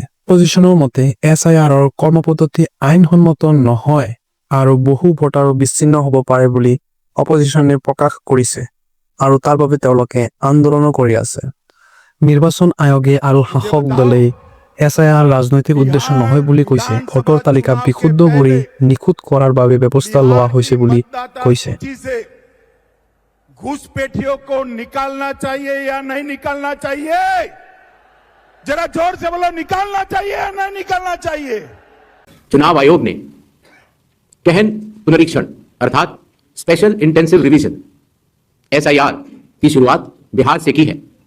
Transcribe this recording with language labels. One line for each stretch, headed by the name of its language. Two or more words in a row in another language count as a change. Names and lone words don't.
Assamese: অপজিশ্যনৰ মতে SIRৰ কৰ্মপদ্ধতি আইনসন্মত নহয় আৰু বহু ভোটাৰো বিচ্ছিন্ন হ'ব পাৰে বুলি অপজিশ্যনে প্ৰকাশ কৰিছে আৰু তাৰ বাবে তেওঁলোকে আন্দোলনো কৰি আছে। নিৰ্বাচন আয়োগে আৰু শাসক দলে SIR ৰাজনৈতিক উদ্দেশ্য নহয় বুলি কৈছে। ভোটাৰ তালিকা বিশুদ্ধ কৰি নিখুঁত কৰাৰ বাবে ব্যৱস্থা লোৱা হৈছে বুলি কৈছে।
Hindi: घुसपैठियों को निकालना चाहिए या नहीं निकालना चाहिए? जरा जोर से बोलो, निकालना चाहिए या नहीं निकालना चाहिए? चुनाव आयोग ने गहन पुनरीक्षण अर्थात
English: Special Intensive Revision
Hindi: SIR की शुरुआत बिहार से की है।